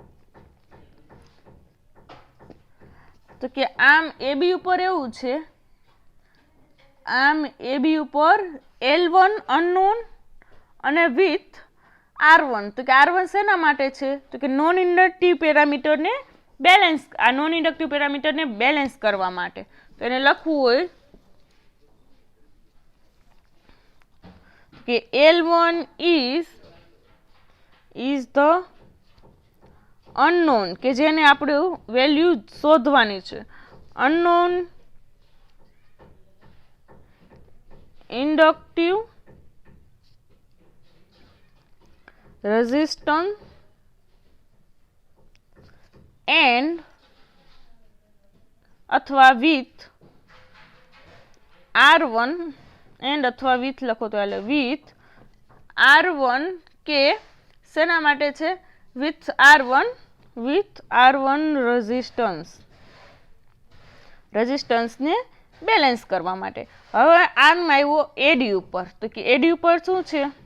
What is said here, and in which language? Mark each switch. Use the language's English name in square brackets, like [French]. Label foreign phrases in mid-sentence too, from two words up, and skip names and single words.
[Gujarati] તો કે આમ AB ઉપર એવું છે, આમ AB ઉપર L1 અનનોન અને વિથ R1. તો કે R1 શેના માટે છે? તો કે [English] non inductive [Gujarati] પેરામીટરને બેલેન્સ, આ [English] non inductive [Gujarati] પેરામીટરને બેલેન્સ કરવા માટે. તો એને લખવું હોય કે L1 [English] is the unknown, [Gujarati] કે જેને આપણે વેલ્યુ શોધવાની છે, [English] unknown inductive resistance and [Gujarati] અથવા with R1 and અથવા with લખો તો એટલે with R1, કે શેના માટે છે? with R1 રેઝિસ્ટન્સને બેલેન્સ કરવા માટે. હવે આર્મ આવ્યો AD ઉપર, તો કે AD ઉપર શું છે?